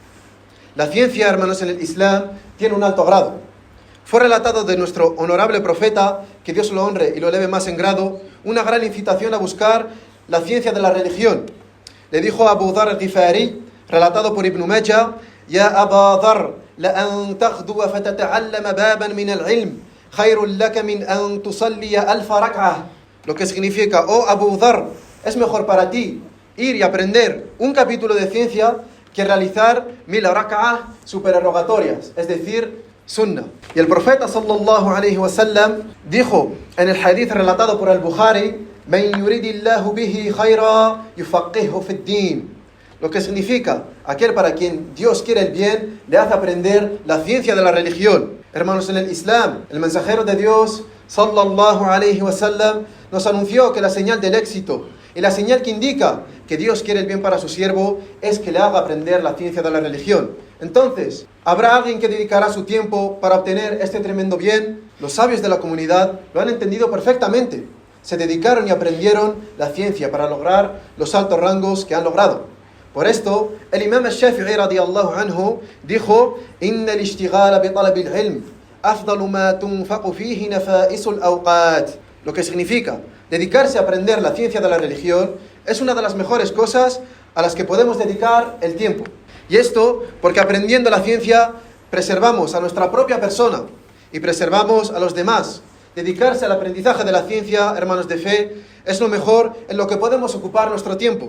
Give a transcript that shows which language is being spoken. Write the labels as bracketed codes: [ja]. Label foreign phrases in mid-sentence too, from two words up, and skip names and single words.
[es] La ciencia, hermanos en el Islam, tiene un alto grado. Fue relatado de nuestro honorable profeta, que Dios lo honre y lo eleve más en grado, una gran incitación a buscar la ciencia de la religión. Le dijo a Abu Dharr al-Ghifari, relatado por Ibn Majah: [ar] يا أبا ذر، لأن تغدو فتتعلم بابا من العلم خير لك من أن تصلي ألف ركعة. [es] Lo que significa: oh Abu Dharr, Es mejor para ti ir y aprender un capítulo de ciencia que realizar 1000 rak'ah supererogatorias, es decir, sunnah. Y el profeta [ar] صلى الله عليه وسلم [es] dijo en el hadith relatado por al-Bukhari: [ar] "من يرد الله به خيرا يفقهه في الدين", [es] lo que significa aquel para quien Dios quiere el bien le hace aprender la ciencia de la religión. Hermanos, en el Islam, el mensajero de Dios [ar] صلى الله عليه وسلم [es] nos anunció que la señal del éxito y la señal que indica que Dios quiere el bien para su siervo es que le haga aprender la ciencia de la religión. Entonces, ¿habrá alguien que dedicará su tiempo para obtener este tremendo bien? Los sabios de la comunidad lo han entendido perfectamente. Se dedicaron y aprendieron la ciencia para lograr los altos rangos que han logrado. Por esto, el imam al-Shafi'i [ar] رضي الله عنه dijo: "إن الاشتغال بطلب العلم أفضل ما تنفق فيه نفائس الأوقات", [es] lo que significa dedicarse a aprender la ciencia de la religión es una de las mejores cosas a las que podemos dedicar el tiempo. Y esto porque aprendiendo la ciencia preservamos a nuestra propia persona y preservamos a los demás. Dedicarse al aprendizaje de la ciencia, hermanos de fe, es lo mejor en lo que podemos ocupar nuestro tiempo.